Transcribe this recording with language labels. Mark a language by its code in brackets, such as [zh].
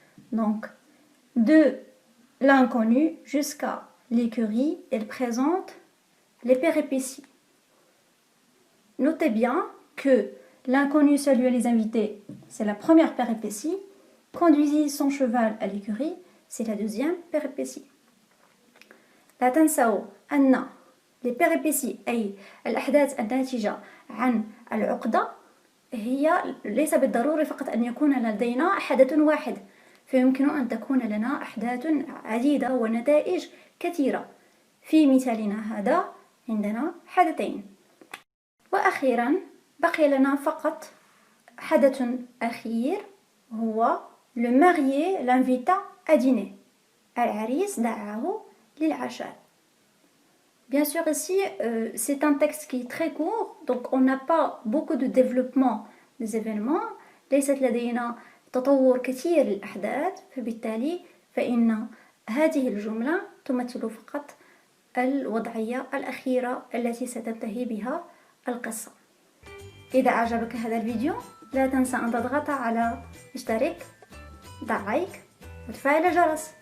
[fr] Donc de l'inconnu jusqu'à l'écurie, elle présente les péripéties. Notez bien que l'inconnu salua les invités, c'est la première péripétie. Conduisit son cheval à l'écurie, c'est la deuxième péripétie. [ar] لا تنسوا أن les péripéties أي الأحداث الناتجة عن العقدة هي ليس بالضروري فقط أن يكون لدينا حدث واحد، فيمكن أن تكون لنا أحداث عديدة ونتائج كثيرة. في مثالنا هذا عندنا حدثين. وأخيرا بقي لنا فقط حدث أخير هو [fr] le marié l'invita à dîner. [ar] العريس دعاه للعشاء. [fr] Bien sûr ici c'est un texte qui est très court, donc on n'a pas beaucoup de développement des événements. [ar] ليست لدينا تطور كثير للأحداث، فبالتالي فإن هذه الجملة تمثل فقط الوضعية الأخيرة التي ستنتهي بها القصة. إذا أعجبك هذا الفيديو لا تنسى أن تضغط على اشتراك، ضع لايك وتفعيل الجرس.